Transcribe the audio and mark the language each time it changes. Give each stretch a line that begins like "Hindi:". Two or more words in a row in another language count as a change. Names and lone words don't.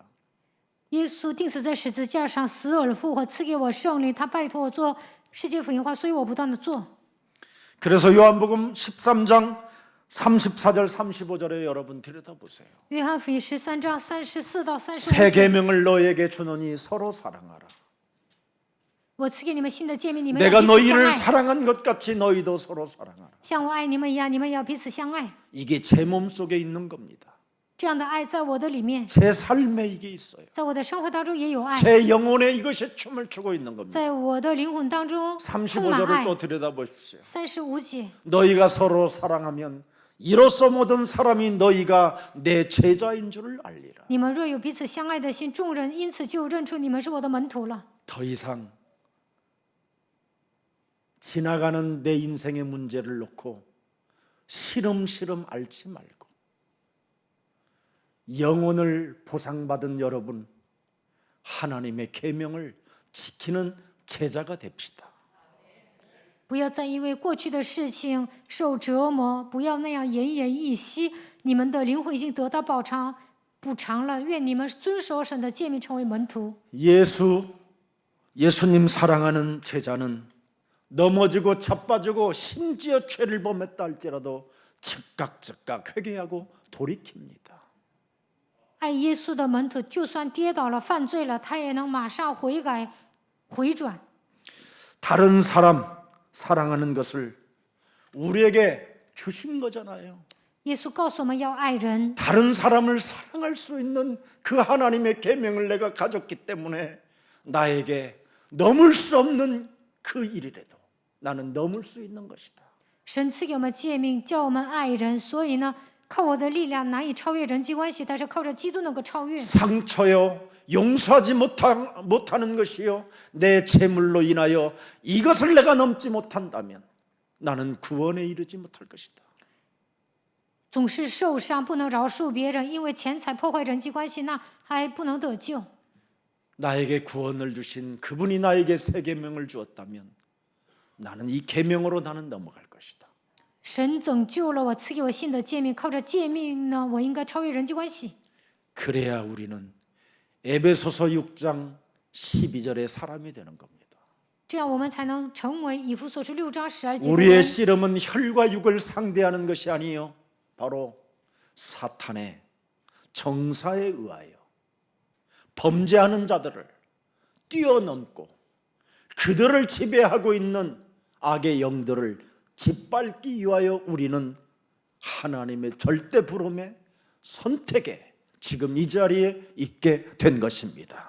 Chinese: 耶稣钉死在十字架上，死而复活，赐给我圣灵，他拜托我做世界福音化，所以我不断的做。
Korean: 그래서 요한복음 13장 34절 35절에 여러분 들여다보세요.
Chinese: 约翰福音13章34到
Korean: 새
Chinese: 35节，
Korean: 계명을 너에게 주노니 서로 사랑하라.
Chinese: 我赐给你们新的诫命，你们要
Korean: 내가
Chinese: 彼此相
Korean: 너희를
Chinese: 爱，
Korean: 사랑한 것 같이 너희도 서로 사랑하라.
Chinese: 像我爱你们一样，你们要彼此相爱。
Korean: 이게 제 몸속에 있는 겁니다.
Chinese: 这样的爱在我的里面，
Korean: 제 삶에 이게 있어요.
Chinese: 在我的生活当中也有爱，
Korean: 제 영혼에 이것이 춤을 추고 있는 겁니다.
Chinese: 在我的灵魂当中充满
Korean: 35절을
Chinese: 爱。
Korean: 또 들여다보십시오.
Chinese: 35节，
Korean: 너희가 서로 사랑하면 이로써 모든 사람이 너희가 내 제자인 줄을 알리라.
Chinese: 你们若有彼此相爱的心，众人因此就认出你们是我的门徒了。
Korean: 더 이상 지나가는 내 인생의 문제를 놓고 시름시름 앓지 말고 영혼을 보상받은 여러분 하나님의 계명을 지키는 제자가 됩시다.
Chinese: 不要再因为过去的事情受折磨，不要那样奄奄一息。你们的灵魂已经得到补偿了，愿你们遵守神的诫命，成为门徒。
Korean: 예수님 사랑하는 제자는 넘어지고 자빠지고 심지어 죄를 범했다 할지라도 즉각 회개하고 돌이킵니다.
Chinese: 爱耶稣的门徒，就算跌倒了、犯罪了，他也能马上悔改、回转。
Korean: 다른 사람 사랑하는 것을 우리에게 주신 거잖아요.
Chinese: 耶稣告诉我们要爱人，
Korean: 다른 사람을 사랑할 수 있는 그 하나님의 계명을 내가 가졌기 때문에 나에게 넘을 수 없는 그 일이라도 나는 넘을 수 있는 것이다.
Chinese: 神赐给我们诫命，叫我们爱人，所以呢，靠我的力量难以超越人际关系，但是靠着基督能够超越。
Korean: 상처요, 용서하지 못하는 것이요, 내 재물로 인하여 이것을 내가 넘지 못한다면 나는 구원에 이르지 못할 것이다.
Chinese: 总是受伤，不能饶恕别人，因为钱财破坏人际关系，那还不能得救。
Korean: 나에게 구원을 주신 그분이 나에게 새 계명을 주었다면 나는 이 계명으로 나는 넘어갈 것이다.
Chinese: 神拯救了我，赐给我新的诫命，靠着诫命呢，我应该超越人际关系。
Korean: 그래야 우리는 에베소서 6장 12절의 사람이 되는 겁니다.
Chinese: 这样我们才能成为以弗所书6章12节的
Korean: 우리의
Chinese: 人。
Korean: 씨름은 혈과 육을 상대하는 것이 아니요, 바로 사탄의 정사에 의하여 범죄하는 자들을 뛰어넘고 그들을 지배하고 있는 악의 영들을 짓밟기 위하여 우리는 하나님의 절대 부름의 선택에 지금 이 자리에 있게 된 것입니다.